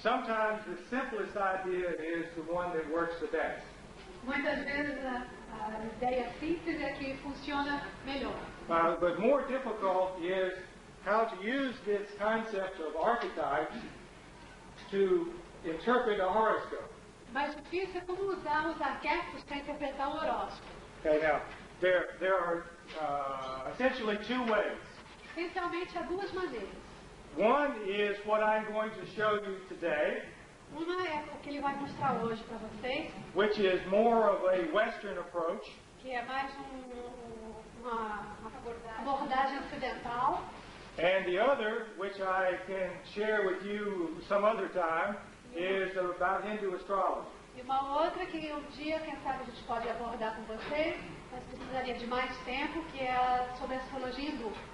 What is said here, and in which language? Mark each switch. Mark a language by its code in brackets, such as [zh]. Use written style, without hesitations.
[en] sometimes the simplest idea is the one that works the best. [pt] Muitas vezes a ideia simples é que funciona melhor. [en] But more difficult is how to use this concept of archetypes to interpret a horoscope. [pt] Mais difícil é como usar os arquétipos para interpretar o horóscopo. [en] Okay, now there are essentially two ways. [pt] Essencialmente há duas maneiras. [en] One is what I'm going to show you today, [pt] Uma é o que ele vai mostrar hoje para vocês, [en] which is more of a Western approach. [pt] que é mais uma abordagem ocidental. [en] And the other, which I can share with you some other time, is about Hindu astrology. [pt] E uma outra que um dia, quem sabe, a gente pode abordar com vocês, mas precisaria de mais tempo, que é sobre a astrologia hindu.